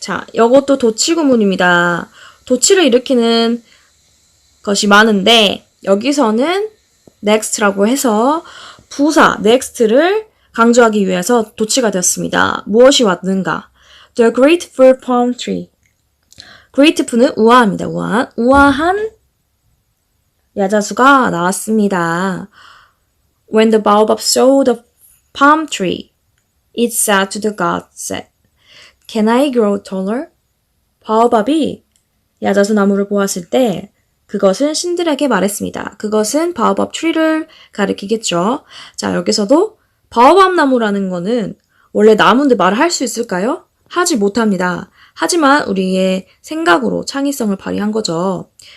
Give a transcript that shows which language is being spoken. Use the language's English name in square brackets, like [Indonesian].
[Korean] 자, 이것도 도치구문입니다. 도치를 일으키는 것이 많은데 여기서는 next라고 해서 부사 next를 강조하기 위해서 도치가 되었습니다. 무엇이 왔는가? [English] The grateful palm tree. [Korean] grateful은 우아합니다. 우아한 야자수가 나왔습니다. [English] When the baobab saw the palm tree, it said to the god, said, Can I grow taller? [Korean] 바오밥이 야자수 나무를 보았을 때 그것은 신들에게 말했습니다. 그것은 바오밥 트리를 가리키겠죠. 자, 여기서도 바오밥 나무라는 거는 원래 나무인데 말을 할 수 있을까요? 하지 못합니다. 하지만 우리의 생각으로 창의성을 발휘한 거죠.